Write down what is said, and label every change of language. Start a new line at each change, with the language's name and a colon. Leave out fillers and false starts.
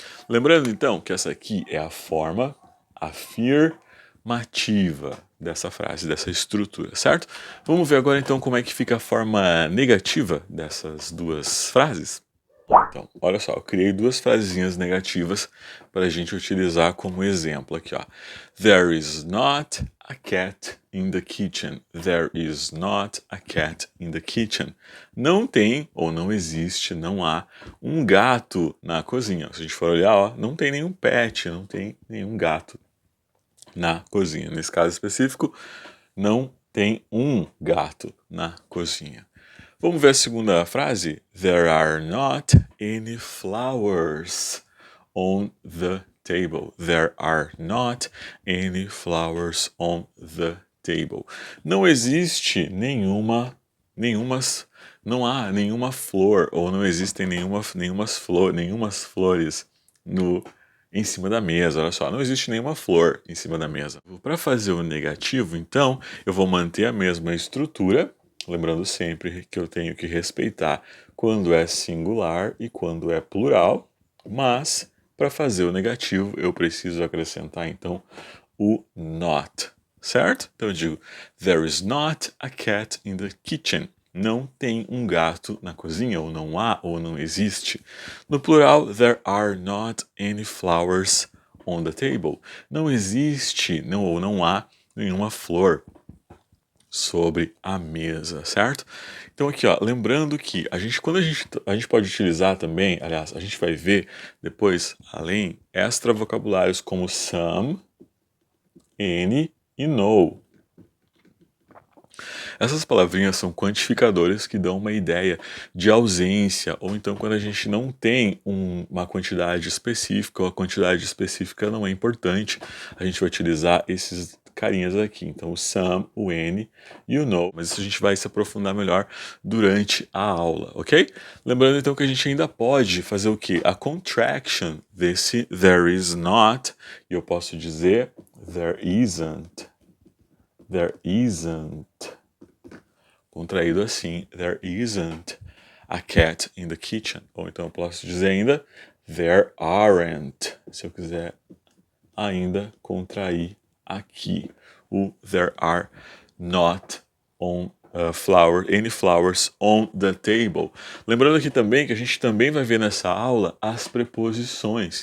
Portuguese: Lembrando, então, que essa aqui é a forma afirmativa dessa frase, dessa estrutura, certo? Vamos ver agora, então, como é que fica a forma negativa dessas duas frases? Então, olha só, eu criei duas frasezinhas negativas para a gente utilizar como exemplo aqui, ó.
English: There is not a cat in the kitchen. There is not a cat in the kitchen.
Portuguese: Não tem, ou não existe, não há um gato na cozinha. Se a gente for olhar, ó, não tem nenhum pet, não tem nenhum gato na cozinha. Nesse caso específico, não tem um gato na cozinha. Vamos ver a segunda frase?
English: There are not any flowers on the table. There are not any flowers on the table.
Portuguese: Não existe nenhuma, não há nenhuma flor, ou não existem nenhumas flores em cima da mesa. Olha só, não existe nenhuma flor em cima da mesa. Para fazer o negativo, então, eu vou manter a mesma estrutura, lembrando sempre que eu tenho que respeitar quando é singular e quando é plural, mas para fazer o negativo eu preciso acrescentar então o not, certo? Então eu digo,
English: there is not a cat in the kitchen.
Portuguese: Não tem um gato na cozinha, ou não há, ou não existe.
English: No plural, there are not any flowers on the table.
Portuguese: Não existe, ou não há nenhuma flor sobre a mesa, certo? Então aqui, ó, lembrando que quando a gente pode utilizar também, aliás, a gente vai ver depois, além, extra vocabulários como some, any e no. Essas palavrinhas são quantificadores que dão uma ideia de ausência, ou então quando a gente não tem uma quantidade específica, ou a quantidade específica não é importante, a gente vai utilizar esses carinhas aqui. Então o some, o any e o no. Mas isso a gente vai se aprofundar melhor durante a aula, ok? Lembrando então que a gente ainda pode fazer o quê? A contraction desse
English: there is not,
Portuguese: e eu posso dizer
English: there isn't. There isn't.
Portuguese: Contraído assim,
English: there isn't a cat in the kitchen.
Portuguese: Ou então eu posso dizer ainda,
English: there aren't.
Portuguese: Se eu quiser ainda contrair aqui o
English: there are not any flowers on the table.
Portuguese: Lembrando aqui também que a gente também vai ver nessa aula as preposições.